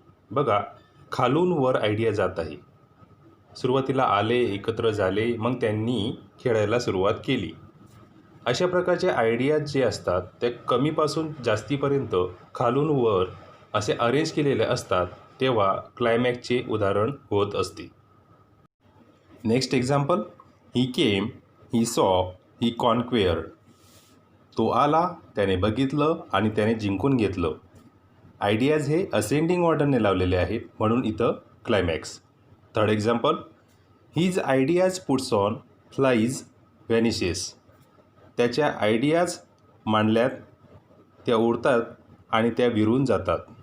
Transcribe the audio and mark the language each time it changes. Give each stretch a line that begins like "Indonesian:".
Marathi: बघा, खालून वर आयडिया जात आहे. सुरुवातीला आले, एकत्र झाले, मग त्यांनी खेळायला सुरुवात केली. अशा प्रकारचे आयडियाज जे असतात ते कमीपासून जास्तीपर्यंत खालून वर असे अरेंज केलेले असतात तेव्हा क्लायमॅक्सचे उदाहरण होत असते.
English: Next example, he came he saw he conquered.
Marathi: तो आला, त्याने बघितलं आणि त्याने जिंकून घेतलं. आयडियाज हे असेंडिंग ऑर्डरने लावलेले आहेत म्हणून इथं climax.
English: Third example, his ideas puts on flies vanishes.
Marathi: त्याच्या आयडियाज मांडल्यात, त्या उडतात आणि त्या विरून जातात.